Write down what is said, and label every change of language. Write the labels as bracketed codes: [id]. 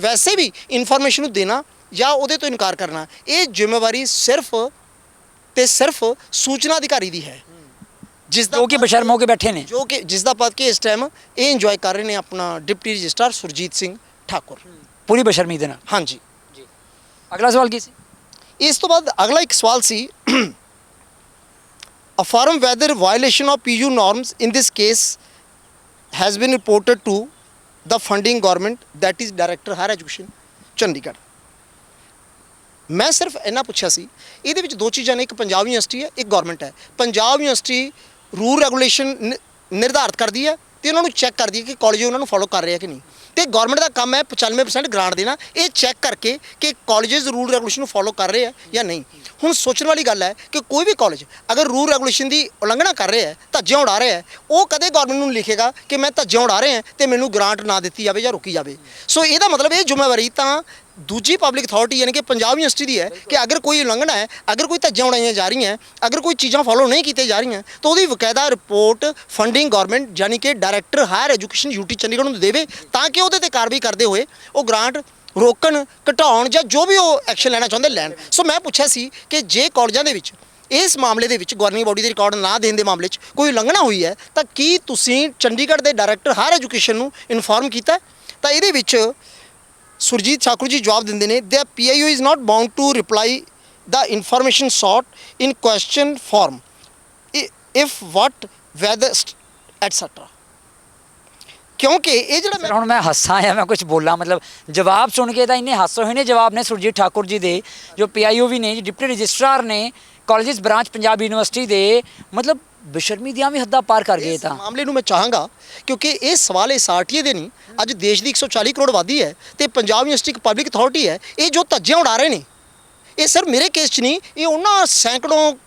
[pa] ਵੈਸੇ ਵੀ ਇਨਫੋਰਮੇਸ਼ਨ ਨੂੰ ਦੇਣਾ ਜਾਂ ਉਹਦੇ ਤੋਂ ਇਨਕਾਰ ਕਰਨਾ, ਇਹ ਜ਼ਿੰਮੇਵਾਰੀ ਸਿਰਫ ਤੇ ਸਿਰਫ ਸੂਚਨਾ ਅਧਿਕਾਰੀ ਦੀ ਹੈ, ਜਿਸ ਦਾ ਜੋ ਕਿ ਬਸ਼ਰਮ ਹੋ ਕੇ ਬੈਠੇ ਨੇ, ਜੋ ਕਿ ਜਿਸ ਦਾ ਪਦ ਕਿ ਇਸ ਟਾਈਮ ਇਹ ਇੰਜੋਏ ਕਰ ਰਹੇ ਨੇ ਆਪਣਾ ਡਿਪਟੀ ਰਜਿਸਟਰਾਰ ਸੁਰਜੀਤ ਸਿੰਘ ਠਾਕੁਰ, ਪੂਰੀ ਬਸ਼ਰਮੀ ਦੇ ਨਾਲ। ਹਾਂਜੀ। ਅਗਲਾ ਸਵਾਲ ਕੀ ਸੀ? ਇਸ ਤੋਂ ਬਾਅਦ ਅਗਲਾ ਇੱਕ ਸਵਾਲ ਸੀ, [en] Affirm whether violation of PU norms in this case has been reported to the funding government, that is Director Higher Education Chandigarh. [pa] ਮੈਂ ਸਿਰਫ ਇੰਨਾ ਪੁੱਛਿਆ ਸੀ। ਇਹਦੇ ਵਿੱਚ 2 ਚੀਜ਼ਾਂ ਨੇ, ਇੱਕ ਪੰਜਾਬ ਯੂਨੀਵਰਸਿਟੀ ਹੈ, ਇੱਕ ਗਵਰਨਮੈਂਟ ਹੈ। ਪੰਜਾਬ ਯੂਨੀਵਰਸਿਟੀ ਰੂਲ ਰੈਗੂਲੇਸ਼ਨ ਨਿਰਧਾਰਿਤ ਕਰਦੀ ਹੈ ਤੇ ਉਹਨਾਂ ਨੂੰ ਚੈੱਕ ਕਰਦੀ ਹੈ ਕਿ ਕਾਲਜ ਉਹਨਾਂ ਨੂੰ ਫੋਲੋ ਕਰ ਰਹੇ ਆ ਕਿ ਨਹੀਂ। ਤੇ ਗਵਰਨਮੈਂਟ ਦਾ ਕੰਮ ਹੈ 95% ਗ੍ਰਾਂਟ ਦੇਣਾ, ਇਹ ਚੈੱਕ ਕਰਕੇ ਕਿ ਕਾਲਜਸ ਰੂਲ ਰੈਗੂਲੇਸ਼ਨ ਨੂੰ ਫੋਲੋ ਕਰ ਰਹੇ ਆ ਜਾਂ ਨਹੀਂ। ਹੁਣ ਸੋਚਣ ਵਾਲੀ ਗੱਲ ਹੈ ਕਿ ਕੋਈ ਵੀ ਕਾਲਜ ਅਗਰ ਰੂਲ ਰੈਗੂਲੇਸ਼ਨ ਦੀ ਉਲੰਘਣਾ ਕਰ ਰਿਹਾ ਹੈ, ਧੱਜੀਆਂ ਉਡਾ ਰਿਹਾ ਹੈ, ਉਹ ਕਦੇ ਗਵਰਨਮੈਂਟ ਨੂੰ ਲਿਖੇਗਾ ਕਿ ਮੈਂ ਧੱਜੀਆਂ ਉਡਾ ਰਿਹਾ ਤੇ ਮੈਨੂੰ ਗ੍ਰਾਂਟ ਨਾ ਦਿੱਤੀ ਜਾਵੇ ਜਾਂ ਰੋਕੀ ਜਾਵੇ। ਸੋ ਇਹਦਾ ਮਤਲਬ ਇਹ ਜ਼ਿੰਮੇਵਾਰੀ ਤਾਂ ਦੂਜੀ ਪਬਲਿਕ ਅਥਾਰਟੀ ਯਾਨੀ ਕਿ ਪੰਜਾਬ ਯੂਨੀਵਰਸਿਟੀ ਦੀ ਹੈ ਕਿ ਅਗਰ ਕੋਈ ਉਲੰਘਣਾ ਹੈ, ਅਗਰ ਕੋਈ ਧੱਜੀਆਂ ਉਡਾਈਆਂ ਜਾ ਰਹੀਆਂ, ਅਗਰ ਕੋਈ ਚੀਜ਼ਾਂ ਫੋਲੋ ਨਹੀਂ ਕੀਤੀਆਂ ਜਾ ਰਹੀਆਂ, ਤਾਂ ਉਹਦੀ ਬਕਾਇਦਾ ਰਿਪੋਰਟ ਫੰਡਿੰਗ ਗਵਰਨਮੈਂਟ ਯਾਨੀ ਕਿ director higher education UT Chandigarh ਨੂੰ ਦੇਵੇ, ਤਾਂ ਕਿ ਉਹਦੇ ਤੇ ਕਾਰਵਾਈ ਕਰਦੇ ਹੋਏ ਉਹ ਗ੍ਰਾਂਟ ਰੋਕਣ, ਘਟਾਉਣ ਜਾਂ ਜੋ ਵੀ ਉਹ ਐਕਸ਼ਨ ਲੈਣਾ ਚਾਹੁੰਦੇ ਲੈਣ। ਸੋ ਮੈਂ ਪੁੱਛਿਆ ਸੀ ਕਿ ਜੇ ਕਾਲਜਾਂ ਦੇ ਵਿੱਚ ਇਸ ਮਾਮਲੇ ਦੇ ਵਿੱਚ ਗਵਰਨਿੰਗ ਬੋਡੀ ਦੇ ਰਿਕਾਰਡ ਨਾ ਦੇਣ ਦੇ ਮਾਮਲੇ 'ਚ ਕੋਈ ਉਲੰਘਣਾ ਹੋਈ ਹੈ, ਤਾਂ ਕੀ ਤੁਸੀਂ ਚੰਡੀਗੜ੍ਹ ਦੇ ਡਾਇਰੈਕਟਰ ਹਾਇਰ ਐਜੂਕੇਸ਼ਨ ਨੂੰ ਇਨਫੋਰਮ ਕੀਤਾ? ਤਾਂ ਇਹਦੇ ਵਿੱਚ ਸੁਰਜੀਤ ਠਾਕੁਰ ਜੀ ਜਵਾਬ ਦਿੰਦੇ ਨੇ, [en] the PIO is not bound to reply the information sought in question form if what whether etc. [pa] ਕਿਉਂਕਿ ਇਹ ਜਿਹੜਾ ਹੁਣ ਮੈਂ ਹੱਸਾਂ ਜਾਂ ਮੈਂ ਕੁਝ ਬੋਲਾਂ, ਮਤਲਬ ਜਵਾਬ ਸੁਣ ਕੇ ਤਾਂ ਇੰਨੇ ਹਾਸੇ ਹੋਏ ਨੇ ਜਵਾਬ ਨੇ ਸੁਰਜੀਤ ਠਾਕੁਰ ਜੀ ਦੇ, ਜੋ PIO ਵੀ ਨੇ, ਡਿਪਟੀ ਰਜਿਸਟਰਾਰ ਨੇ ਕਾਲਜਸ ਬ੍ਰਾਂਚ ਪੰਜਾਬ ਯੂਨੀਵਰਸਿਟੀ ਦੇ, ਮਤਲਬ ਬੇਸ਼ਰਮੀ ਦੀਆਂ ਵੀ ਹੱਦਾਂ ਪਾਰ ਕਰ ਗਏ। ਤਾਂ ਮਾਮਲੇ ਨੂੰ ਮੈਂ ਚਾਹਾਂਗਾ ਕਿਉਂਕਿ ਇਹ ਸਵਾਲ ਇਸ RTA ਦੇ ਨਹੀਂ, ਅੱਜ ਦੇਸ਼ ਦੀ 140 ਕਰੋੜ ਆਬਾਦੀ ਹੈ ਤੇ ਪੰਜਾਬ ਯੂਨੀਵਰਸਿਟੀ ਇੱਕ ਪਬਲਿਕ ਅਥਾਰਟੀ ਹੈ। ਇਹ ਜੋ ਧੱਜੀਆਂ ਉਡਾ ਰਹੇ ਨੇ, ਇਹ ਸਿਰਫ ਮੇਰੇ ਕੇਸ 'ਚ ਨਹੀਂ, ਇਹ ਉਹਨਾਂ ਸੈਂਕੜੋਂ